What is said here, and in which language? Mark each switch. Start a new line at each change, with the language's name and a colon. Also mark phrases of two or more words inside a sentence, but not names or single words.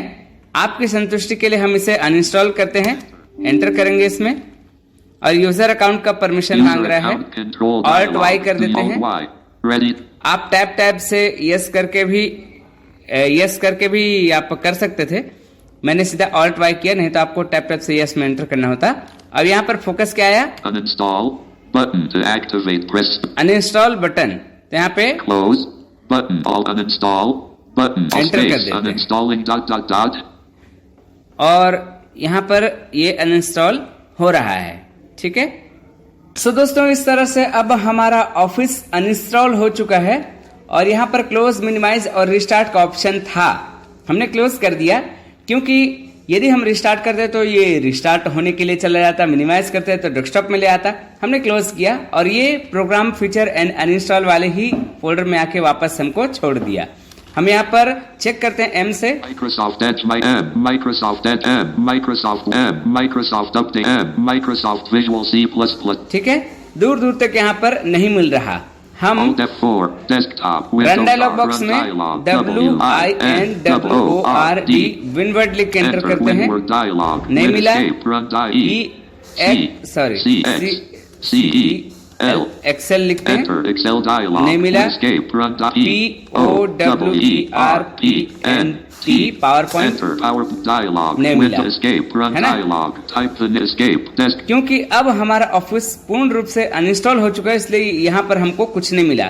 Hindi: आपकी संतुष्टि के लिए हम इसे अनइंस्टॉल करते हैं, एंटर करेंगे इसमें, और
English: user account
Hindi: का परमिशन मांग रहा है,
English: Alt Y
Hindi: कर देते हैं। आप टैब से यस करके भी आप कर सकते थे, मैंने सीधा
English: Alt Y
Hindi: किया, नहीं तो आपको टैब से यस में एंटर करना होता। अब यहाँ पर फोकस क्या आया,
English: Uninstall button to activate press uninstall button,
Hindi: तो यहाँ पे
English: close button all uninstall button
Hindi: Enter कर
English: space
Hindi: देते हैं।
English: uninstalling ...
Hindi: और यहाँ पर ये अनइंस्टॉल हो रहा है। ठीक है, सो दोस्तों इस तरह से अब हमारा
English: Office uninstall
Hindi: हो चुका है, और यहाँ पर
English: close, minimize
Hindi: और रिस्टार्ट का ऑप्शन था, हमने क्लोज कर दिया, क्योंकि यदि हम रिस्टार्ट करते तो ये रिस्टार्ट होने के लिए चला जाता, मिनिमाइज करते तो डेस्कटॉप में ले आता। हमने क्लोज किया और ये
English: program feature and uninstall
Hindi: वाले ही फोल्डर में आके वापस हमको छोड़ दिया। हम यहाँ पर चेक करते हैं M से,
English: Microsoft Edge M, Microsoft Edge M, Microsoft M, Microsoft Update M, Microsoft Visual C++।
Hindi: ठीक है, दूर दूर तक यहाँ पर नहीं मिल रहा। हम
English: Alt F4 desktop run dialog window
Hindi: बॉक्स में WINWORD विनवर्ड लिख के एंटर करते हैं, नहीं मिला, एक्सेल लिखते हैं, नहीं मिला, POWERPNT पावरपॉइंट नहीं मिला, है ना, क्योंकि अब हमारा ऑफिस पूर्ण रूप से अनइंस्टॉल हो चुका है, इसलिए यहाँ पर हमको कुछ नहीं मिला।